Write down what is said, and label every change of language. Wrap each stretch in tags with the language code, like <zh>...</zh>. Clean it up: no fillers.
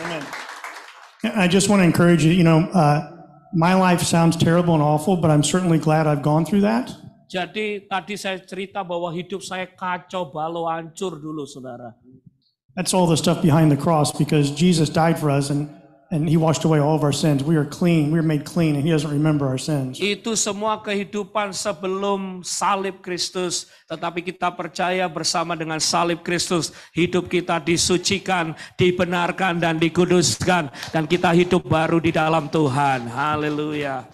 <en>Amen. I just want to encourage you, my life sounds terrible and awful, but I'm certainly glad I've gone through that.</en> <id>Jadi tadi saya cerita bahwa hidup saya kacau balau, hancur dulu, saudara.</id> <en>That's all the stuff behind the cross, because Jesus died for us and he washed away all of our sins. We are clean. We are made clean, and he doesn't remember our sins.</en> <id>Itu semua kehidupan sebelum salib Kristus, tetapi kita percaya bersama dengan salib Kristus, hidup kita disucikan, dibenarkan dan dikuduskan, dan kita hidup baru di dalam Tuhan. Haleluya.</id>